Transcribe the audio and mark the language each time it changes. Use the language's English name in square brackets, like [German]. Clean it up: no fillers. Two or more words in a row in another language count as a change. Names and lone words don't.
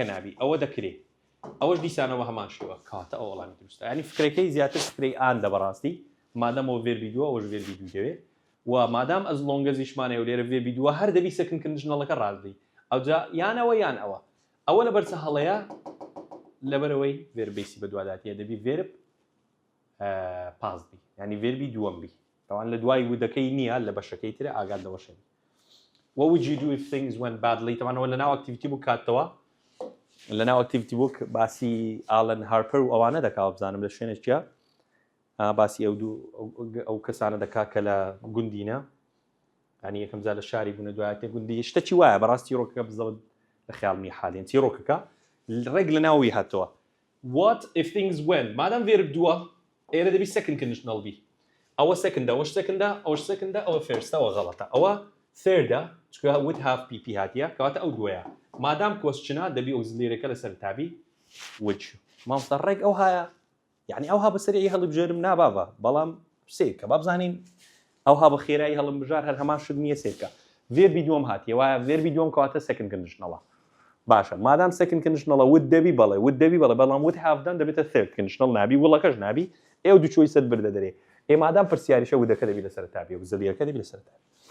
[Central Kurdish] نابی ئەوە دەکرێ ئەوەش دیسانەوە هەمان شێوە کاتە ئەو وەڵامی دروستە ینی فکرەکەی زیاتر فکرەی ئاندە بەڕاستی مادام ئەوە verbi دووە ئەوەش verbi دوو دەوێت و مادام [English] as long as- [Central Kurdish] یشمانەیە و لێرە verbi دووە هەر دەبی [English] second conditional [Central Kurdish] ەکە ڕازدەی ئەوجا یان ئەوە لە بەرچە هەڵەیە لەبەرەوەی [English] verb base [Central Kurdish] بە دواداتیە دەبی verb پاس بی ینی verbi دووەم بی طبعا لە دوای وودەکەی نییە لە بەشەکەی ترە ئاگاد لەوەشێ [English] What would you do if things went badly [Central Kurdish] طبعا ئەوە لەناو ئەکتیڤیتی بوو کاتەوە لەناو ئەکتیڤیتی بووک باسی ئالن هارپەر و ئەوانە دەکا بزانم لە شوێنێکە باسی ئەو کەسانە دەکا کە لە گوندینە ینی یەکەم جار لە شاری بوونە دوایەتێ گوندی شتێکی وایە بەڕاستی ڕۆکەکە بزەوت لە خیاڵمی حالێن چی ڕۆکەکە ڕێک لە ناوی هاتەوە [English] What if things went [Central Kurdish] مادام verb دووە ئێرە دەبی [English] second conditional [Central Kurdish] بی ئەوە second ئەوەش second ئەوەش second ئەوە first ئەوە غەڵەتە ئەوە third چکە [English] would have [Central Kurdish] pp هاتیە کەواتە ئەو دووەیە مادام question دەبی ئۆکسیلێرەکە لەسەر تابی which مامۆستا ڕێک ئەو هەیە یعنی ئەوها بەسەری هەڵبژێرم ناباوە بەڵام سێکە با بزانین ئەوها بە خێرایی هەڵبژار هەر هەمان شت نییە سێکە verbi دووەم هاتیە وایە verbi دووەم کەواتە [English] second conditional [Central Kurdish] ە باشە مادام [English] second conditional [Central Kurdish] ە would دەبی بەڵێ بەڵام [English] would have done [Central Kurdish] دەبێتە [English] third conditional [Central Kurdish] نابی وڵەکەش نابی ئێو دوو چۆیسەت بردە دەرێ مادام پرسیاریشە وودەکە دەبی لەسەر تابی و زەلیەکە دەبی لەسەر تابی